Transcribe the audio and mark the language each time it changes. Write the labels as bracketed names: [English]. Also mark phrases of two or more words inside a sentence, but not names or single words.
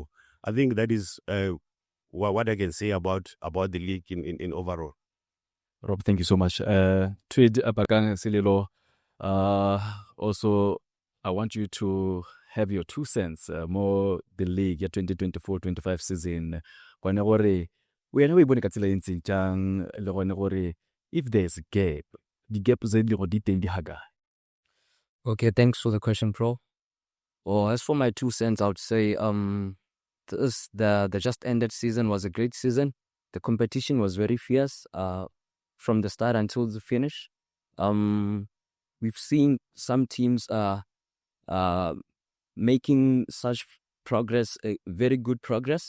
[English] I think that is what I can say about the league in overall. Rob, thank you so much. Tweed, Bakang, Selelo, also, I want you to have your 2 cents more the league 2024-25 season. [Tswana] Kwane gore wena o ibone ka tsela ntse jang le gone gore [English] if there's a gap, the gap [Tswana] ze di go di teng di haga. [English] Okay, thanks for the question, bro. Well, as for my 2 cents, I would say the just ended season was a great season. The competition was very fierce from the start until the finish. We've seen some teams making such progress, very good progress.